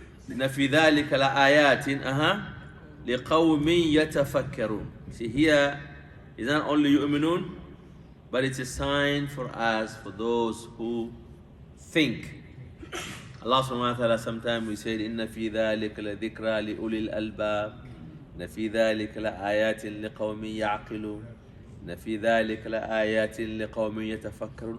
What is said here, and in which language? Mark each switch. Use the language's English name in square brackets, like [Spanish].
[Arabic] إن في ذلك لآيات لقوم يتفكرون. [English] See, here is not only يؤمنون, but it's a sign for us, for those who think. [Arabic] Allah subhanahu wa ta'ala, [English] sometimes we said [Arabic] إن في ذلك لذكرى لأولي الألباب. إن في ذلك لآيات لقوم يعقلون. إن في ذلك لآيات لقوم يتفكرون.